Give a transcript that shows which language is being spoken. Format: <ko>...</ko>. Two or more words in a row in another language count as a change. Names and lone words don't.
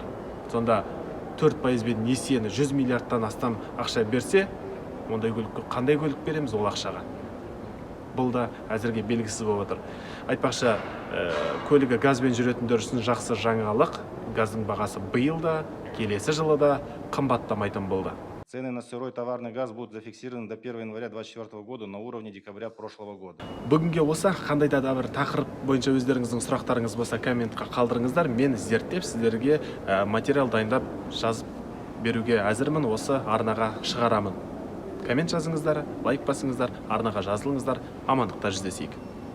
<kk>Сонда 4%-бен несиені 100 миллиардтан астам ақша берсе, ондай көлікке қандай көлік береміз ол ақшаға? Бұл да әзірге белгісіз болып отыр. Айтпақшы, көлігі газбен жүретіндер үшін жақсы жаңалық. Газдың бағасы биыл да, келесі жылы да қымбаттамайтын болды.</kk> <ru>Цены на сырой товарный газ будут зафиксированы до 1 января 2024 года на уровне декабря прошлого года.</ru> <kk>Бүгінге осы қандай да бір тақырып бойынша өздеріңіздің сұрақтарыңыз болса комментқа қалдырыңыздар. Мен зерттеп сіздерге материал дайындап жазып беруге әзірмін, осы арнаға шығарамын. Коммент жазыңыздар, лайк басыңыздар, арнаға жазылыңыздар, амандықта жүздесейік.</kk>